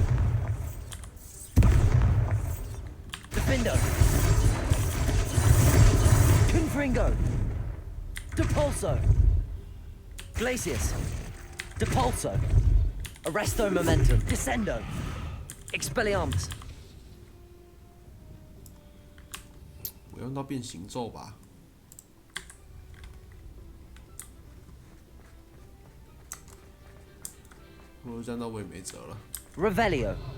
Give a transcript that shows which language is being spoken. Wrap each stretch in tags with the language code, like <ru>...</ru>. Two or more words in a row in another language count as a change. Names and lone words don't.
<la>Defendo. Confringo. Depulso. Glacius. Depulso. Arresto momentum. Descendo. Expelliarmus.</la> <zh>我用到变形咒吧。如果这样，那我也没辙了。</zh> <la>Revelio.</la>